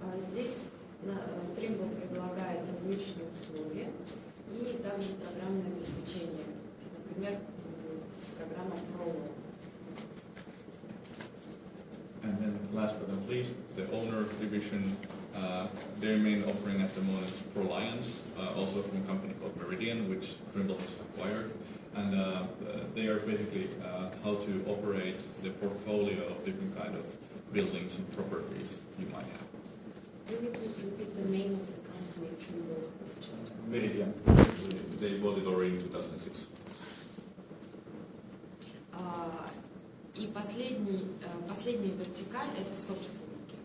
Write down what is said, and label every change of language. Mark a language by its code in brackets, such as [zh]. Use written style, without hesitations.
[ru] Здесь Trimble предлагает различные услуги и также программное обеспечение. Например, программа Prologue. [en] And then last but not least, the owner division, their main offering at the moment is ProLiance, also from a company called Meridian, which Trimble has acquired. And they are basically how to operate the portfolio of different kind of buildings and properties you might have. Can you please repeat the name of the company Trimble has just acquired? Meridian. They bought it already in 2006. [ru] И последняя вертикаль – это собственники.